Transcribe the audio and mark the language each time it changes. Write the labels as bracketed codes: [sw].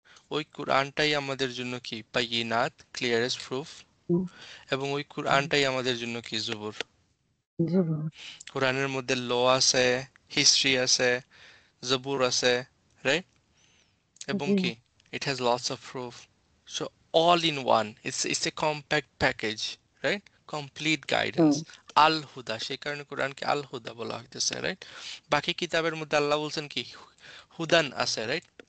[bn] ওই কোরআনটাই আমাদের জন্য কি বাইয়িনাত, ক্লিয়ারেস্ট প্রুফ। হুম, এবং ওই হুম, কোরআনটাই আমাদের জন্য কি জুবুর। জবর, কোরআনের মধ্যে ল আছে, হিস্ট্রি আছে, জবুর আছে, রাইট? এবং জি, [en] কি it has lots of proof. So all in one, it's a compact package, right? Complete hmm, guidance. [bn] আল হুদা, সেই কারণে কোরআনকে আল হুদা বলা হইতেছে, রাইট? বাকি কিতাবের মধ্যে আল্লাহ বলছেন কি হুদান আছে, রাইট?